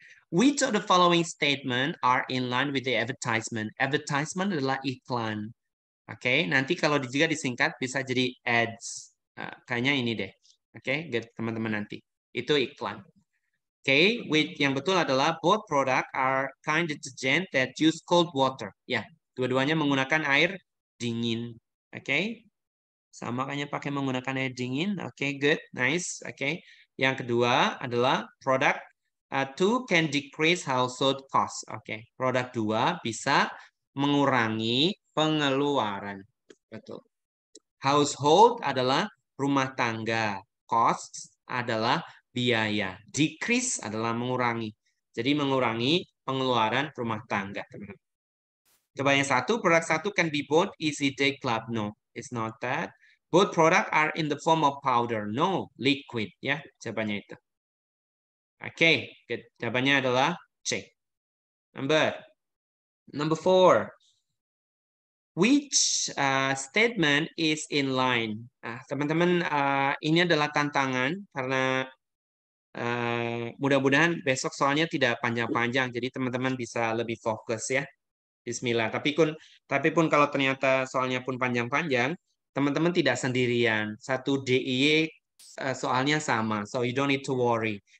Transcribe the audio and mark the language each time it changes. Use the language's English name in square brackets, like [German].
[English] Which of the following statement are in line with the advertisement? [Indonesian] Advertisement adalah iklan. Oke, nanti kalau juga disingkat bisa jadi ads. Kayaknya ini deh. Oke, good teman-teman nanti. Itu iklan. [English] Oke, [Indonesian] yang betul adalah [English] both product are kind detergent that use cold water. [Indonesian] Ya, dua-duanya menggunakan air dingin. Oke, sama kayaknya pakai menggunakan air dingin. [English] Oke, good, nice. Oke, [Indonesian] yang kedua adalah [English] product 2 can decrease household cost. [Indonesian] Oke, produk 2 bisa mengurangi pengeluaran. Betul. Household adalah rumah tangga. Cost adalah biaya. Decrease adalah mengurangi. Jadi mengurangi pengeluaran rumah tangga. Coba yang satu, produk satu [English] can be bought easy day club. No, it's not that. Both product are in the form of powder. No, liquid. [Indonesian] Ya, jawabannya itu. Oke, jawabannya adalah C. [English] Number 4. Which statement is in line? [Indonesian] Teman-teman, ini adalah tantangan karena mudah-mudahan besok soalnya tidak panjang-panjang, jadi teman-teman bisa lebih fokus ya. Bismillah. Tapi pun kalau ternyata soalnya pun panjang-panjang, teman-teman tidak sendirian. [English] 1 DIY [Indonesian] soalnya sama, [English] so you don't need to worry.